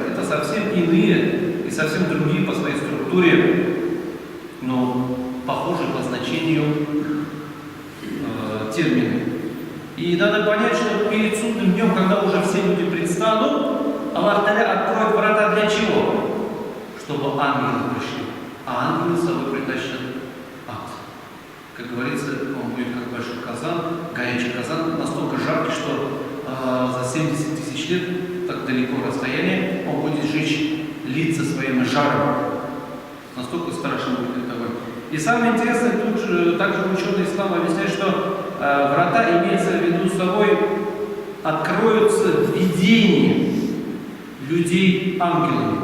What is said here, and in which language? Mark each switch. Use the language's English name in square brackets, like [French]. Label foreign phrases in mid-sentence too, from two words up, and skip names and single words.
[Russian] Это совсем иные и совсем другие по своей структуре, но похожие по значению термины. И надо понять, что перед судным днем, когда уже все люди предстанут, Аллах Та'аля откроет врата для чего? Чтобы ангелы пришли. А ангелы с собой притащат ад. Как говорится, он будет как большой казан, горячий казан, настолько жаркий, что за 70 тысяч лет, так далеко расстояние, он будет сжечь лица своим жаром. Настолько страшен будет это огонь. И самое интересное, тут же, также ученые ислама объясняют, что врата имеется в виду собой, откроются видения людей ангелами.